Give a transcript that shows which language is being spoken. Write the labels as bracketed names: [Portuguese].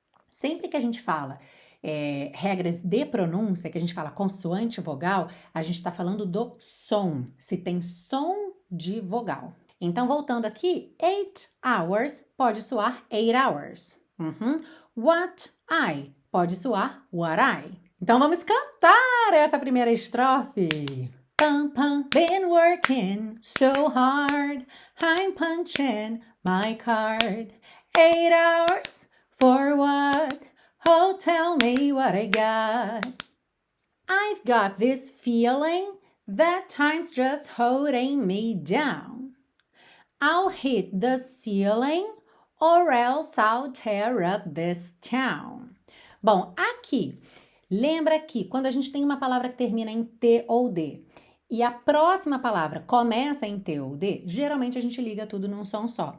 [Portuguese] Sempre que a gente fala regras de pronúncia, que a gente fala consoante vogal, a gente está falando do som, se tem som de vogal. Então, voltando aqui, [English] 8 hours [Portuguese] pode soar 8 hours. [English] What I [Portuguese] pode soar what I. Então vamos cantar essa primeira estrofe. [English] Pum, pum, been working so hard, I'm punching my card. 8 hours for what? Oh, tell me what I got. I've got this feeling that time's just holding me down. I'll hit the ceiling or else I'll tear up this town. [Portuguese] Bom, aqui, lembra que quando a gente tem uma palavra que termina em T ou D e a próxima palavra começa em T ou D, geralmente a gente liga tudo num som só.